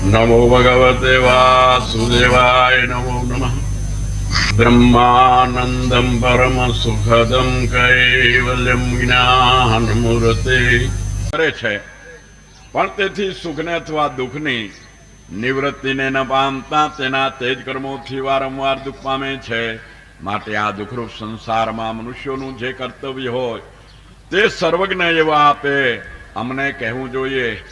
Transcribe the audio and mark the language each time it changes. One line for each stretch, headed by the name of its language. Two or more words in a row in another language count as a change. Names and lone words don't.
Sanskrit: नमो भगवते वासुदेवाय नमो नमः। ब्रह्मानंदं परम सुखदं कैवल्यं ज्ञानमूर्ते
Gujarati: કરે છે, પણ તેથી સુખને અથવા દુઃખની નિવૃત્તિને ન પામતા તેના તેજ કર્મોથી વારંવાર દુઃખ પામે છે. માટે આ દુઃખરૂપ સંસારમાં મનુષ્યોનું જે કર્તવ્ય હોય તે સર્વજ્ઞ એવા આપે અમને કહેવું જોઈએ.